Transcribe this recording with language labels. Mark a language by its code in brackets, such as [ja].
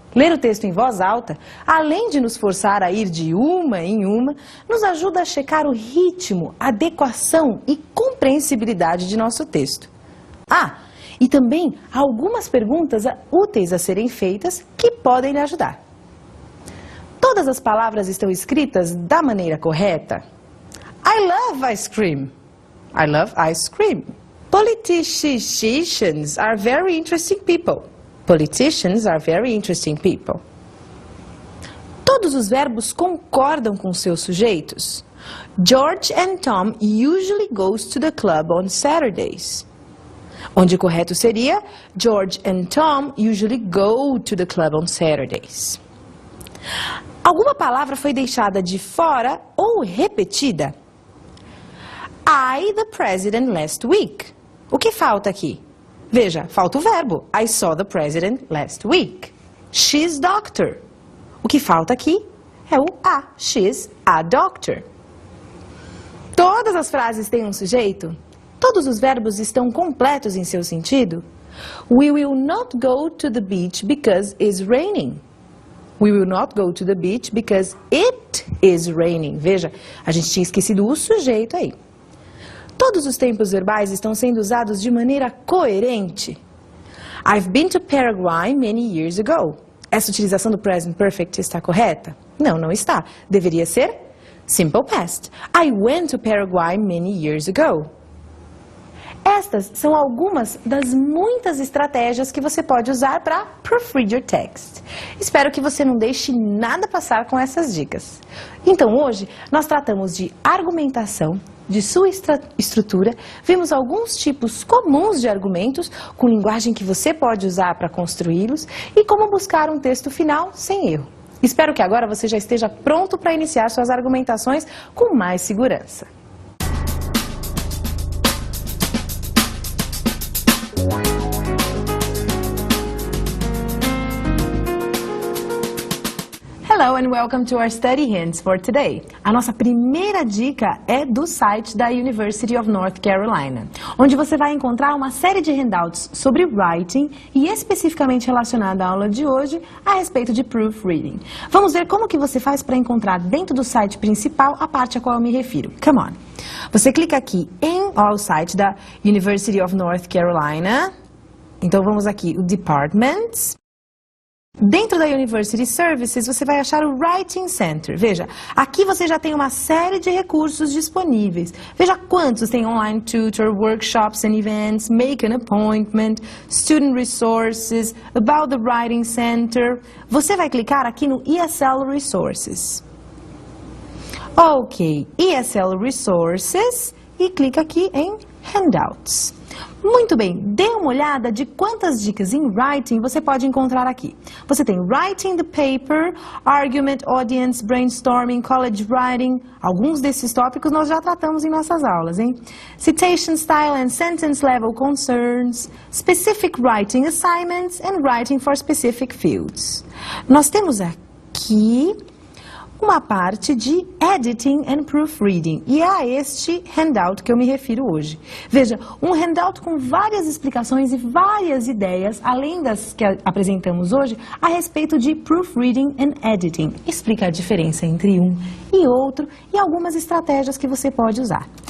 [pt] Ler o texto em voz alta, além de nos forçar a ir de uma em uma, nos ajuda a checar o ritmo, adequação e compreensibilidade de nosso texto. E também algumas perguntas úteis a serem feitas que podem lhe ajudar. Todas as palavras estão escritas da maneira correta? [en] I love ice cream. I love ice cream. Politicians are very interesting people. Politicians are very interesting people. [pt] Todos os verbos concordam com seus sujeitos? [en] George and Tom usually goes to the club on Saturdays. [pt] Onde correto seria [en] George and Tom usually go to the club on Saturdays. [pt] Alguma palavra foi deixada de fora ou repetida? [en] I the president last week. [pt] O que falta aqui? Veja, falta o verbo. [en] I saw the president last week. She's doctor. [pt] O que falta aqui é o a. [en] She's a doctor. [pt] Todas as frases têm um sujeito? Todos os verbos estão completos em seu sentido? [en] We will not go to the beach because it's raining. We will not go to the beach because it is raining. [pt] Veja, a gente tinha esquecido o sujeito aí. Todos os tempos verbais estão sendo usados de maneira coerente. [en] I've been to Paraguay many years ago. [pt] Essa utilização do present perfect está correta? Não, não está. Deveria ser simple past. [en] I went to Paraguay many years ago. [pt] Estas são algumas das muitas estratégias que você pode usar para [en] proofread your text. [pt] Espero que você não deixe nada passar com essas dicas. Então hoje nós tratamos de argumentação, de sua estrutura, vimos alguns tipos comuns de argumentos com linguagem que você pode usar para construí-los e como buscar um texto final sem erro. Espero que agora você já esteja pronto para iniciar suas argumentações com mais segurança. [en] Hello and welcome to our study hints for today. [pt] A nossa primeira dica é do site da University of North Carolina, onde você vai encontrar uma série de handouts sobre writing e especificamente relacionada à aula de hoje a respeito de proofreading. Vamos ver como que você faz para encontrar dentro do site principal a parte a qual eu me refiro. [en] Come on! [pt] Você clica aqui em o site da University of North Carolina. Então vamos aqui, o Departments. Dentro da University Services, você vai achar o Writing Center. Veja, aqui você já tem uma série de recursos disponíveis. Veja quantos tem [en] online tutor, workshops and events, make an appointment, student resources, about the Writing Center. [pt] Você vai clicar aqui no ESL Resources. Ok, ESL Resources e clica aqui em Handouts. Muito bem, dê uma olhada de quantas dicas em writing você pode encontrar aqui. Você tem [en] writing the paper, argument, audience, brainstorming, college writing. [pt] Alguns desses tópicos nós já tratamos em nossas aulas, hein? [en] Citation style and sentence level concerns, specific writing assignments and writing for specific fields. [pt] Nós temos aqui uma parte de Editing and Proofreading. E é a este handout que eu me refiro hoje. Veja, um handout com várias explicações e várias ideias, além das que apresentamos hoje, a respeito de Proofreading and Editing. Explica a diferença entre um e outro e algumas estratégias que você pode usar.